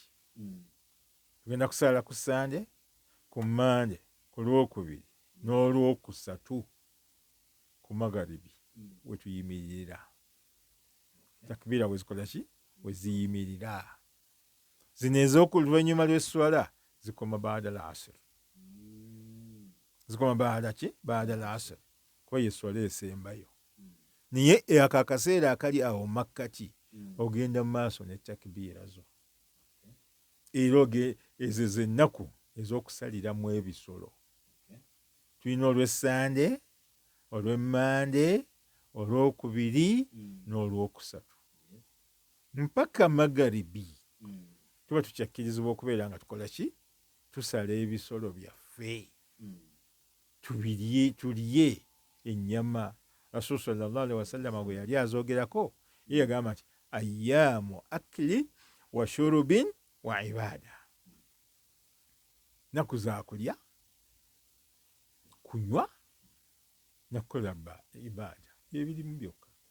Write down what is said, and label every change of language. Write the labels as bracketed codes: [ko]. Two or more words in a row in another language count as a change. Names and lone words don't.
[lg] Tugenda kusaala ku Sande, ku Mande, ku Lwokubiri n'Olwokusatu ku magharibi we tuyimirira. Takbiira bwe zikola ki? Bwe ziyimirira. Zino ez'okuluvannyuma lw'esswala zikoma [ar] بعد العصر. [lg] Zikoma baada ki? [ar] بعد العصر. [lg] Kuba y'esswala esembayo. Naye ako akaseera akali awo makkati ogenda mu maaso ne takbiira zo. Era ezo z'ennaku ez'okusaliramu ebisolo. Tulina olw'Essande, olw'Emmande, Olwokubiri n'Olwokusatu. Mpaka magharibi tuba tukyakkirizibwa okubeera nga tukola ki? Tusala ebisolo byaffe. Tulye ennyama. Rasul [ar] صلى الله عليه وسلم [lg] bwe yali azoogerako ye yagamba nti [ar] أيام أكل و شرب و عبادة. [lg] Nnaku za kulya, kunywa na kukola ibada ebirimu byokka.